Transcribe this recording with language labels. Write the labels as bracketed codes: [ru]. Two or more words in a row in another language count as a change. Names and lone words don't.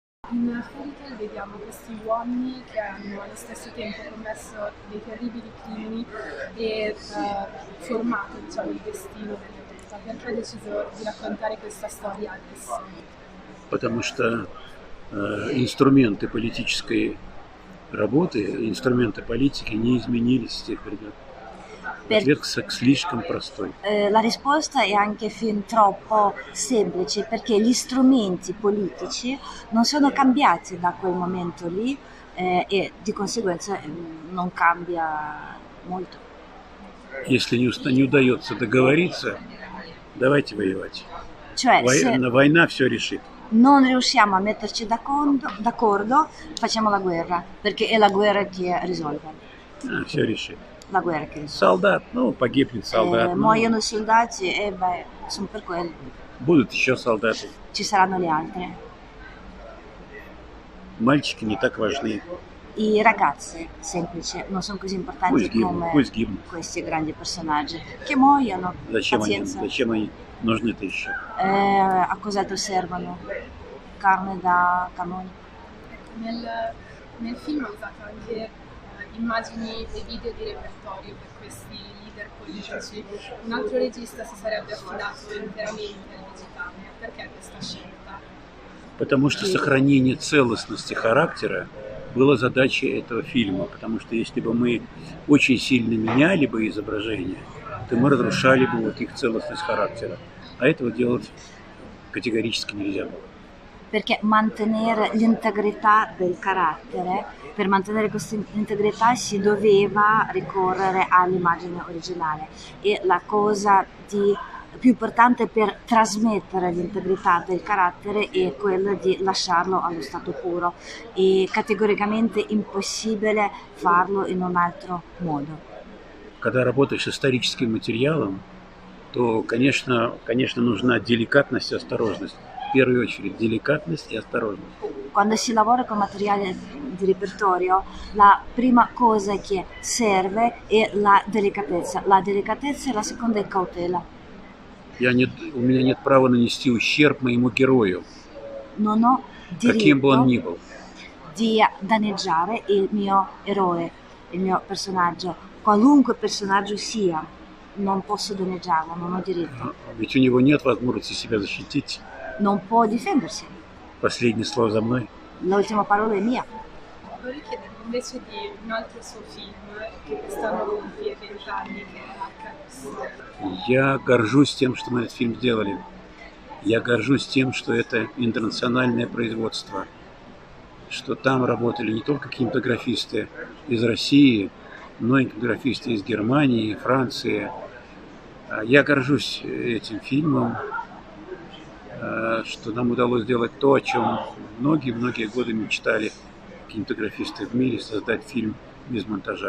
[it] In Fairy Tail vediamo questi uomini che hanno allo stesso tempo commesso dei terribili crimini e formato, diciamo, il destino delle vita. Perché hai deciso di raccontare questa storia adesso? [ru] Потому что инструменты политической работы, инструменты политики не изменились с тех времен. Ответ слишком простой. [it] La risposta è anche fin troppo semplice perché gli strumenti politici non sono cambiati da quel momento lì e di conseguenza non cambia molto. [ru] Если не удается договориться, давайте воевать. [it] Cioè, [ru] Война все решит. [it] Non riusciamo a metterci d'accordo, facciamo la guerra, perché è la guerra che risolve. [ru] Все решит. [it] La guerra che risolve. [ru] Солдат, погибнет солдат. [it] Muoiono i soldati e sono per quello. [ru] Будут еще солдаты. [it] Ci saranno gli altri. [ru] Мальчики не так важны. [it] I ragazzi semplici non sono così importanti come questi grandi personaggi che muoiono. Pazienza. [ru] Зачем они нужны-то еще? [it] A cos'altro servono? Carne da cannone. Nel film ho usato anche immagini e video di repertorio per questi leader politici. Un altro regista si sarebbe affidato interamente al digitale. Perché questa scelta? [ru] Потому что сохранение целостности характера было задачей этого фильма. Потому что если бы мы очень сильно меняли бы изображение, то мы разрушали бы вот их целостность характера. А этого делать категорически нельзя было. [it] Perché mantenere l'integrità del carattere, per mantenere questa integrità si doveva ricorrere all'immagine originale e la cosa più importante per trasmettere l'integrità del carattere è quella di lasciarlo allo stato puro e categoricamente impossibile farlo in un altro modo. [ru] Когда работаешь с историческим материалом, то, конечно, нужна деликатность и осторожность. В первую очередь деликатность и осторожность. [it] Quando si lavora con materiale di repertorio, la prima cosa che serve è la delicatezza. La delicatezza e la seconda è cautela. [ru] У меня нет права нанести ущерб моему герою, [it] Non ho [ru] каким бы он ни [it] diritto [ru] был. [it] di danneggiare il mio eroe, il mio personaggio, qualunque personaggio sia. Non posso danneggiarlo, non ho diritto. [ru] Ведь у него нет возможности себя защитить. [it] Non può difendersi. [ru] Последнее слово за мной. [it] L'ultima parola è mia. Vorrei chiedervi invece di un altro suo film che quest'anno compie 20 anni, che è Arcadus. [ru] Я горжусь тем, что мы этот фильм сделали. Я горжусь тем, что это интернациональное производство. Что там работали не только кинематографисты из России, но и кинематографисты из Германии, Франции. Я горжусь этим фильмом, что нам удалось сделать то, о чем многие-многие годы мечтали кинематографисты в мире, создать фильм без монтажа.